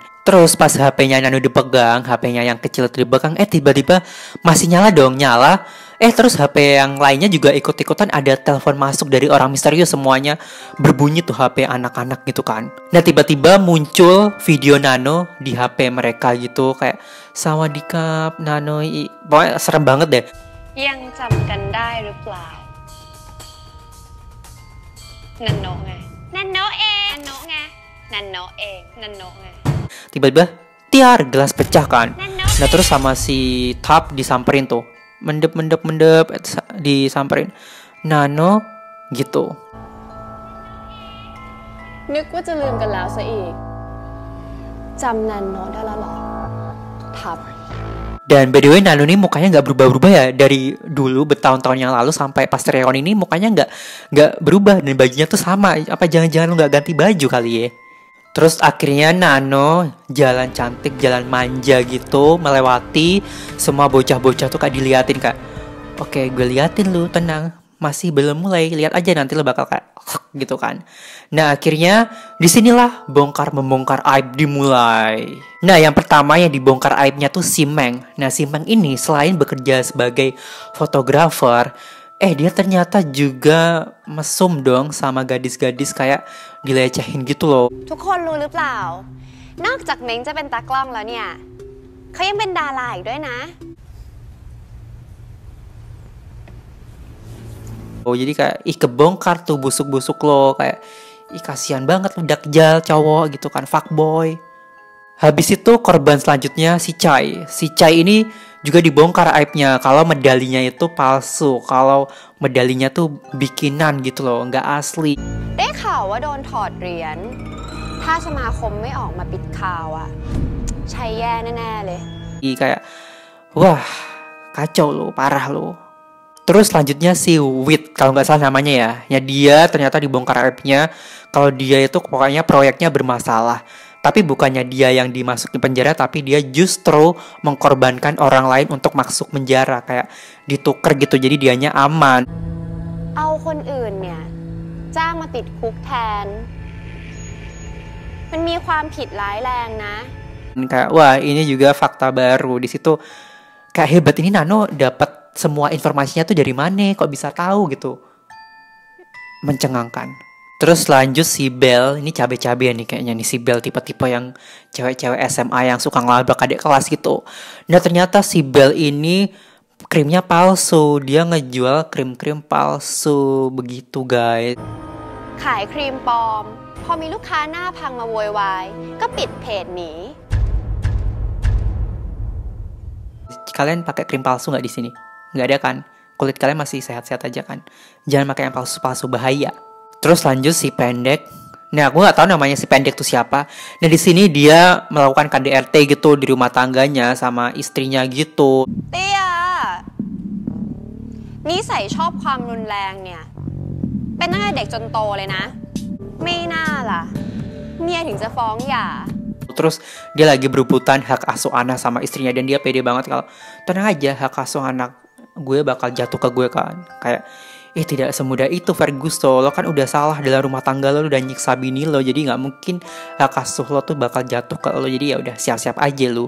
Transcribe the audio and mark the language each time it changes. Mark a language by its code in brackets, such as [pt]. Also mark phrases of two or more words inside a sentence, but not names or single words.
[id] Terus pas HP-nya Nano dipegang, HP-nya yang kecil itu dipegang, tiba-tiba masih nyala dong, nyala. Terus HP yang lainnya juga ikut-ikutan ada telepon masuk dari orang misterius, semuanya berbunyi tuh HP anak-anak gitu kan. Nah tiba-tiba muncul video Nano di HP mereka gitu, kayak Sawadikap, Nano, pokoknya serem banget deh. [th] ยังจำกันได้หรือเปล่านันโนะไงนันโนะเองนันโนะไงนันโนะเองนันโนะไง [id] Tiba-tiba tiar, gelas pecah kan. Nah terus sama si Tap disamperin tuh, mendep disamperin Nano gitu. [th] นึกว่าจะลืมกันแล้วซะอีกจำนันโนะได้แล้วหรอทับ [id] Dan [en] by the way [id] Nano ini mukanya nggak berubah-berubah ya dari dulu bertahun-tahun yang lalu sampai pas reuni ini mukanya nggak berubah dan bajunya tuh sama. Apa jangan-jangan lu nggak ganti baju kali ya? Terus akhirnya Nano jalan cantik, jalan manja gitu, melewati semua bocah-bocah tuh kayak diliatin, kak. Oke, gue liatin lu, tenang, masih belum mulai, lihat aja nanti lu bakal kayak gitu kan. Nah akhirnya disinilah bongkar membongkar aib dimulai. Nah yang pertama yang dibongkar aibnya tuh si Meng. Nah si Meng ini selain bekerja sebagai fotografer, dia ternyata juga mesum dong sama gadis-gadis, kayak dilecehin gitu loh. [th] ทุกคนรู้หรือเปล่านอกจากเม้งจะเป็นตากล้องแล้วเนี่ยเขายังเป็นดาราอีกด้วยนะ [id] Jadi kayak kebongkar tuh busuk-busuk lo, kayak kasihan banget lu dakjal cowok gitu kan, fuckboy. Habis itu korban selanjutnya si Chai. Si Chai ini juga dibongkar aibnya kalau medalinya itu palsu, kalau medalinya tuh bikinan gitu loh, nggak asli. [th] ได้ข่าวว่าโดนถอดเหรียญถ้าสมาคมไม่ออกมาปิดข่าวอ่ะใช่แย่แน่ๆเลย [id] Kayak wah kacau lo, parah lo. Terus selanjutnya si Wit, kalau nggak salah namanya ya. Ya dia ternyata dibongkar aibnya kalau dia itu pokoknya proyeknya bermasalah. Tapi bukannya dia yang dimasukin penjara, tapi dia justru mengkorbankan orang lain untuk masuk penjara, kayak ditukar gitu, jadi dianya aman. [th] เอาคนอื่นเนี่ยจ้างมาติดคุกแทนมันมีความผิดร้ายแรงนะ [id] Kayak wah ini juga fakta baru di situ. Kayak hebat ini Nano dapat semua informasinya tuh dari mana, kok bisa tahu gitu. mencengangkan. Terus lanjut si Bel, ini cabe-cabean nih kayaknya nih si Bel tipe-tipe yang cewek-cewek SMA yang suka ngelabrak adik kelas gitu. Nah ternyata si Bel ini krimnya palsu, dia ngejual krim-krim palsu begitu guys. [th] ขายครีมปลอม พอมีลูกค้าหน้าพังมาโวยวาย ก็ปิดเพจหนี [id] Kalian pakai krim palsu nggak di sini? Nggak ada kan? Kulit kalian masih sehat-sehat aja kan? Jangan pakai yang palsu-palsu, bahaya. Terus lanjut si pendek. Nah, aku nggak tahu namanya si pendek tuh siapa. Nah, di sini dia melakukan KDRT gitu di rumah tangganya sama istrinya gitu. [th] เตี้ยนิสัยชอบความรุนแรงเนี่ย เป็นตั้งแต่เด็กจนโตเลยนะ ไม่น่าล่ะ เมียถึงจะฟ้องหย่า [id] Terus dia lagi berebutan hak asuh anak sama istrinya dan dia pede banget kalau tenang aja hak asuh anak gue bakal jatuh ke gue kan. Kayak tidak semudah itu Ferguson, lo kan udah salah dalam rumah tangga lo udah nyiksa bini lo, jadi nggak mungkin hak asuh lo tuh bakal jatuh ke lo, jadi ya udah siap-siap aja lo.